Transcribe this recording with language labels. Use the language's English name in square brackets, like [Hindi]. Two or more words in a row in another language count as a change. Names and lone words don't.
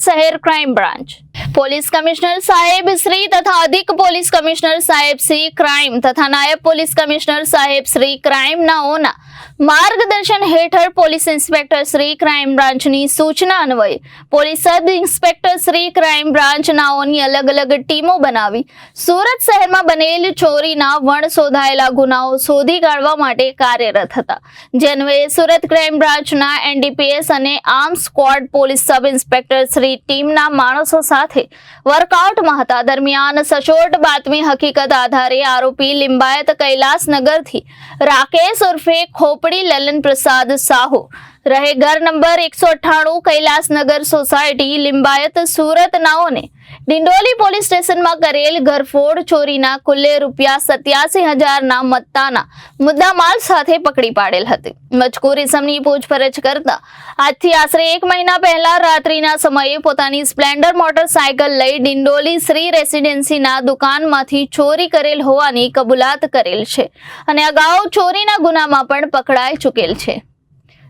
[Gujarati] શહેર ક્રાઇમ બ્રાન્ચ પોલીસ કમિશનર સાહેબ શ્રી તથા અધિક પોલીસ કમિશનર સાહેબ શ્રી ક્રાઇમ તથા નાયબ પોલીસ કમિશનર સાહેબ શ્રી ક્રાઇમ નાઓના માર્ગદર્શન હેઠળ પોલીસ ઇન્સ્પેક્ટર શ્રી ક્રાઇમ બ્રાન્ચની સૂચના અન્વયે પોલીસ સબ ઇન્સ્પેક્ટર શ્રી ક્રાઇમ બ્રાન્ચ નાઓની અલગ અલગ ટીમો બનાવી સુરત શહેરમાં બનેલ ચોરીના વણ શોધાયેલા ગુનાઓ શોધી કાઢવા માટે કાર્યરત હતા. જે અન્વયે સુરત ક્રાઇમ બ્રાન્ચના એનડીપીએસ અને આર્મ સ્ક્વોડ પોલીસ સબ ઇન્સ્પેક્ટર શ્રી ટીમના માણસો સાથે વર્કઆઉટમાં હતા. દરમિયાન સચોટ બાતમી હકીકત આધારે આરોપી લિંબાયત કૈલાસનગરથી રાકેશ ઉર્ફે ખોપડી લલન પ્રસાદ સાહૂ રહે ઘર નંબર 198 કૈલાસનગર સોસાયટી લિંબાયત સુરત નાઓને ડિંડોલી પોલીસ સ્ટેશન માં કરેલ ઘરફોડ ચોરીના કુલ્લે ₹87,000 ના મત્તાના મુદ્દામાલ સાથે પકડી પાડેલ હતી. મજકૂર ઇસમની પૂછપરછ કરતા આજથી આશરે 1 મહિના પહેલા રાત્રિના સમયે પોતાની સ્પ્લેન્ડર મોટરસાયકલ લઈ ડિંડોલી શ્રી રેસિડેન્સીના દુકાનમાંથી ચોરી કરેલ હોવાની કબૂલાત કરેલ છે અને અગાઉ ચોરીના ગુનામાં પણ પકડાઈ ચૂકેલ છે.